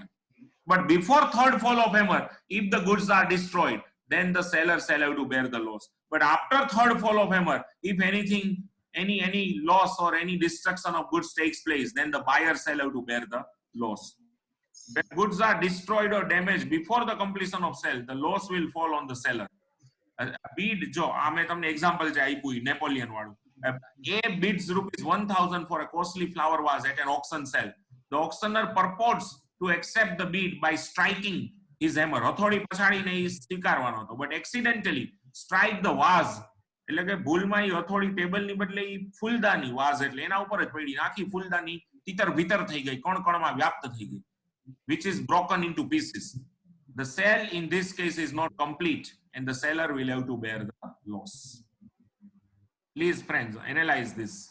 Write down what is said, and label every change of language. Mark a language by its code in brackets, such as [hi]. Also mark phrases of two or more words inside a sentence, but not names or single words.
[en] But before 3rd fall of hammer, if the goods are destroyed, then the seller shall have to bear the loss. But after 3rd fall of hammer, if anything, any loss or any destruction of goods takes place, then the buyer shall have to bear the loss. When goods are destroyed or damaged before the completion of sale, the loss will fall on the seller. [gu] Bid જો આ મેં તમને એક્ઝામ્પલ જે આપ્યું નેપોલિયન વાળું. [en] A bids ₹1,000 for a costly flower vase at an auction sale. The auctioneer purports to accept the bid by striking his hammer. [gu] હથોડી પછાડીને એ સ્વીકારવાનો હતો, [en] but accidentally strike the vase. [gu] એટલે કે ભૂલમાં એ હથોડી ટેબલની બદલે એ ફૂલદાની વાઝ એટલે એના ઉપર જ પડી આખી ફૂલદાની તીતર ભીતર થઈ ગઈ, કણકણમાં વ્યાપ્ત થઈ ગઈ, [en] which is broken into pieces. The sale in this case is not complete and the seller will have to bear the loss. Please friends, analyze this.